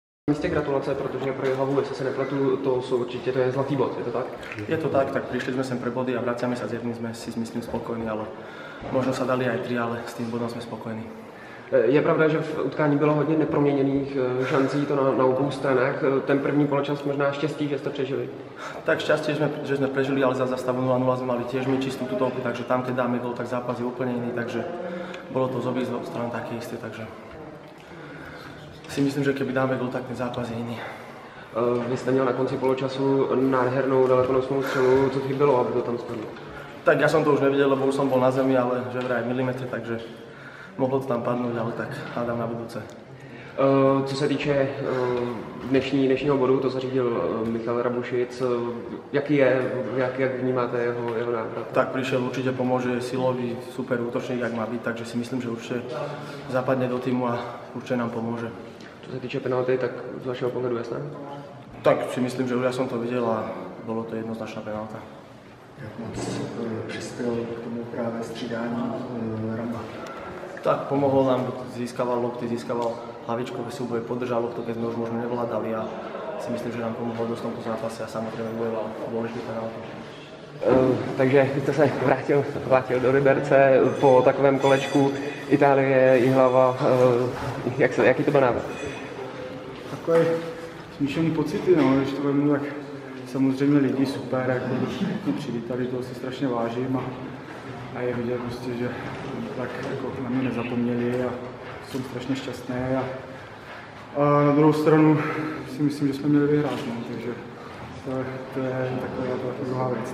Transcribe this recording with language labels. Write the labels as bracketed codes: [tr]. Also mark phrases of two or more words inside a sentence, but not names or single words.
[cs] Místě gratulace, protože pro Jihlavu, jestli se nepletu, to je zlatý bod, je to tak? [sk] Je to tak prišli sme sem pre body a vraciame sa s jedným, sme si myslím spokojní, ale možno sa dali aj 3, ale s tým bodom sme spokojní. [cs] Je pravda, že v utkání bylo hodně neproměněných šancí to na obou stranách. Ten první poločas možná štěstí, že jste přežili. [sk] Tak šťastie, že sme prežili, ale za stavu 0-0 sme mali tiež my čistú tutovku, takže tam, keď dáme gól, tak zápas je úplne iný, takže bolo to z obých stran také isté, takže si myslím, že keby dáme gól, tak ten zápas je iný. [cs] Vy jste měl na konci poločasu nádhernou dalekonosnou střelu, co chybělo, aby to tam spadlo? [sk] Tak ja som to už nevidel, lebo už som bol na zemi, ale že vraj milimetr, takže [cs] mohlo to tam padnout, ale tak hádám na budouce. Co se týče dnešního bodu, to zařídil Michal Rabušic. Jaký je, jak vnímáte jeho návrat? [sk] Tak prišiel, určite pomôže, silový, super útočník, jak má byť, takže si myslím, že určite zapadne do týmu a určite nám pomôže. [cs] Co se týče penalty, tak z vašeho pohledu jasné? [sk] Tak si myslím, že už ja som to videl a bolo to jednoznačná penalta. [cs] Jak moc přispěl k tomu právě střídání Ramba? [sk] Tak pomohol nám, získaval lopty, získaval hlavičkové súboje, podržal loptu, keď sme už možno nevládali a si myslím, že nám pomohol dosť v tomto zápase a samozrejme bojoval dôležitý penaltu. [cs] Takže vy jste se vrátil do Liberce po takovém kolečku Itálie, Jihlava. Jaký to byl návrat? Takové smíšený pocity, no, když to vemu, tak samozřejmě lidi super, jako mě přivítali, toho si strašně vážím a je vidět prostě, že tak jako na mě nezapomněli a jsem strašně šťastný a na druhou stranu si myslím, že jsme měli vyhrát, no, takže to je taková druhá věc.